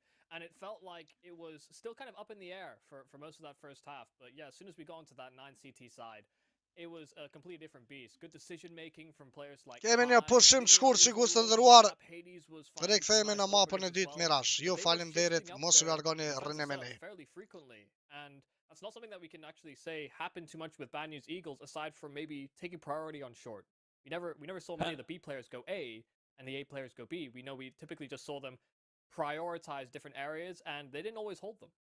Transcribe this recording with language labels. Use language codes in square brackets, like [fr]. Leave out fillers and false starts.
[en] And it felt like it was still kind of up in the air for most of that first half. But yeah, as soon as we got into that 9CT side, it was a completely different beast. Good decision making from players like [sq] Kemi një pushim të shkurt sikur të ndëruar. Rikthehemi në mapën e dytë Mirage. Ju faleminderit, mos u largoni, rrini me ne. [en] And that's not something that we can actually say happened too much with Bad News Eagles, aside from maybe taking priority on short. We never saw many of the B players go A and the A players go B. We know we typically just saw them prioritize different areas, and they didn't always hold them.